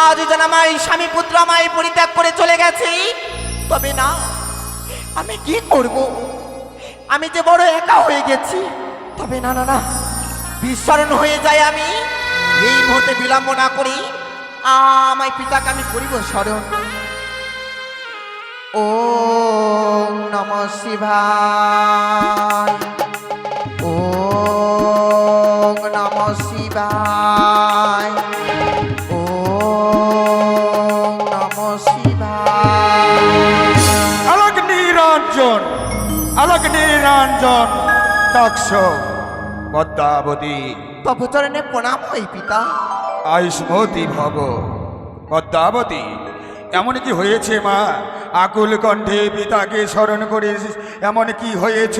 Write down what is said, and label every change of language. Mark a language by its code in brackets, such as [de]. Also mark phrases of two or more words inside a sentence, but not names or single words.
[bn] যেন আমার স্বামী পুত্র আমায় পরিত্যাগ করে চলে গেছে, তবে না, আমি কি করব? আমি যে বড় একা হয়ে গেছি। তবে না না না, বিস্মরণ হয়ে যায় আমি। এই মুহূর্তে বিলম্ব না করি আমায় পিতাকে আমি করিব স্মরণ। [sa] ওম নমঃ শিবায়, ওম নমঃ শিবায়, ওম নমঃ শিবায়। [bn] আলোক নিরঞ্জন, আলোক নিরঞ্জন, দক্ষ পদ্মাবতী, তবু চরণে প্রণাম হই পিতা। আয়ুষ্মতী ভব। পদ্মাবতী, এমন কি হয়েছে মা? আকুল কণ্ঠে পিতাকে স্মরণ করিস। এমন কি হয়েছে?